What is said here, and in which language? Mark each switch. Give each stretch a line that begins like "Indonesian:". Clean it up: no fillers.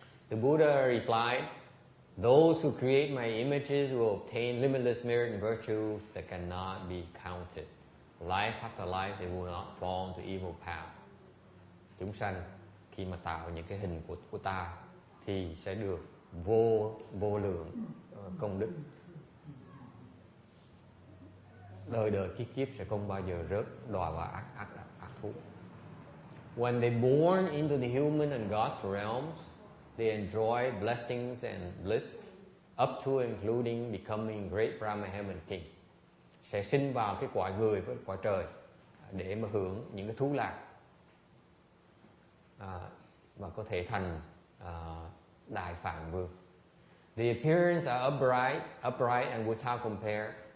English: The Buddha replied, those who create my images will obtain limitless merit and virtues that cannot be counted. Life after life, they will not fall into evil paths.
Vietnamese: Chúng sanh khi mà tạo những cái hình của ta thì sẽ được vô lượng công đức. Đời đời kiếp kiếp sẽ không bao giờ rớt đọa vào ác thú.
English: When they born into the human and God's realms, they enjoy blessings and bliss, up to including becoming great Brahma Heaven King.
Vietnamese: Sẽ sinh vào cái cõi người với cõi trời để mà hưởng những cái thú lạc, và có thể thành đại phạn vương.
English: The appearance are upright and without compare.